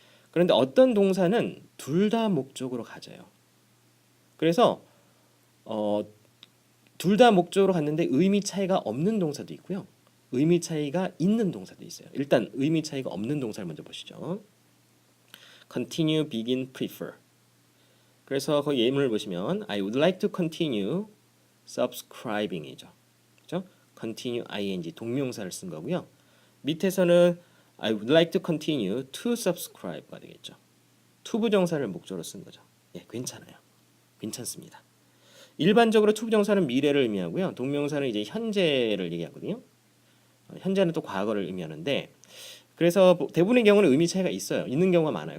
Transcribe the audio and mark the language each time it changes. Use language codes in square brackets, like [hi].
[ko] 그런데 어떤 동사는 둘 다 목적으로 가져요. 그래서 둘 다 목적으로 갔는데 의미 차이가 없는 동사도 있고요. 의미 차이가 있는 동사도 있어요. 일단 의미 차이가 없는 동사를 먼저 보시죠. [en] continue, begin, prefer. [ko] 그래서 거기 예문을 보시면 [en] I would like to continue subscribing이죠. [ko] 그렇죠? continue ing 동명사를 쓴 거고요. 밑에서는 [en] I would like to continue to subscribe가 [ko] 되겠죠. to 부정사를 목적으로 쓴 거죠. 예, 괜찮아요. 괜찮습니다. 일반적으로 to 부정사는 미래를 의미하고요. 동명사는 이제 현재를 얘기하거든요. 현재는 또 과거를 의미하는데 그래서 대부분의 경우는 의미 차이가 있어요. 있는 경우가 많아요.